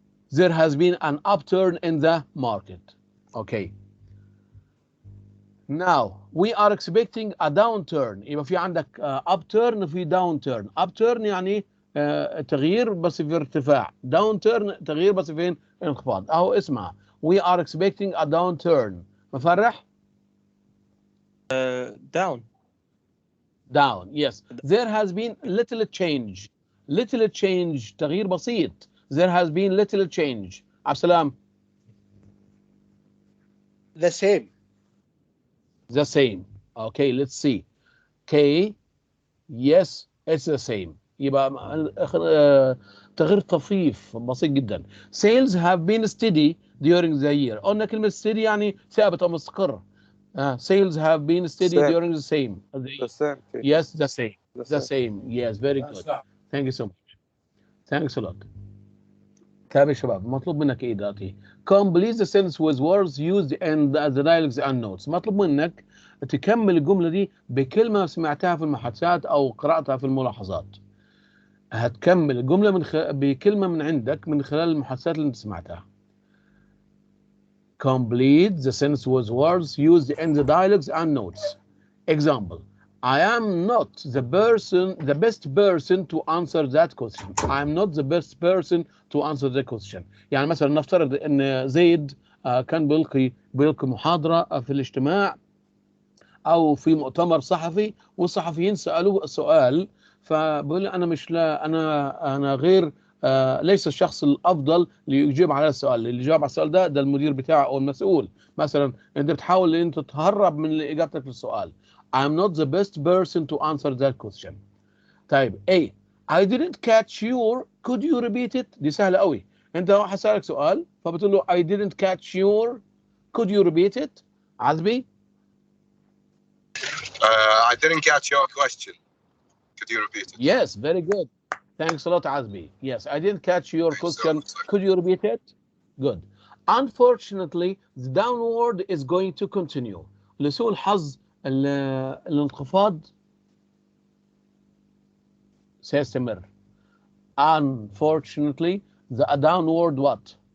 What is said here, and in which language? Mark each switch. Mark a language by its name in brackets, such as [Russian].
[English] There has been an upturn in the market. Okay. Now we are expecting a downturn. [Arabic] يبقى في عندك upturn في downturn. Upturn يعني تغيير بس في ارتفاع. Downturn تغيير بس في انخفاض. أهو اسمها. [English] We are expecting a downturn. [Arabic] مفرح؟ [English] Down. Down. Yes. There has been little change. Little change. [Arabic] تغيير بسيط. [English] There has been little change. Absalam. The same. The same. Okay, let's see. K. Yes, it's the same. [Arabic] يبقى تغيير طفيف بسيط جدا. [English] Sales have been steady during the year. [Arabic] قلنا كلمة steady يعني ثابت أو مستقر. [English] Sales have been steady during the same. The same. Yes, the same. The same. Yes, very good. Thank you so much. Thanks a lot. [Arabic] طيب يا شباب مطلوب منك ايه دلوقتي؟ [English] Complete the sentence with words used in the dialogues and notes. [Arabic] مطلوب منك تكمل الجملة دي بكلمة سمعتها في المحادثات أو قرأتها في الملاحظات. هتكمل الجملة بكلمة من عندك من خلال المحادثات اللي أنت سمعتها. [English] Complete the sentence with words used in the dialogues and notes. Example. I am not the best person to answer that question. I am not the best person to answer the question. [Arabic] يعني مثلا نفترض ان زيد كان بيلقي محاضرة في الاجتماع او في مؤتمر صحفي والصحفيين سألوه السؤال فبيقول انا غير ليس الشخص الافضل ليجيب على السؤال. اللي يجاوب على السؤال ده المدير بتاعه او المسؤول. مثلا انت بتحاول ان انت تهرب من اجابتك للسؤال. [English] I'm not the best person to answer that question. [Arabic] طيب [English] A. I didn't catch your. Could you repeat it? [Arabic] دي سهلة قوي. انت واحد سألك سؤال فبتقول له [English] I didn't catch your. Could you repeat it? عزبي. I didn't catch your question. Could you repeat it? Yes, very good. Thanks a lot, Azbi. Yes, I didn't catch your question. Could you repeat it? Good. Unfortunately, the downward is going to continue. [Arabic] لسوء الحظ الانخفاض سيستمر. [English] Unfortunately, the downward what?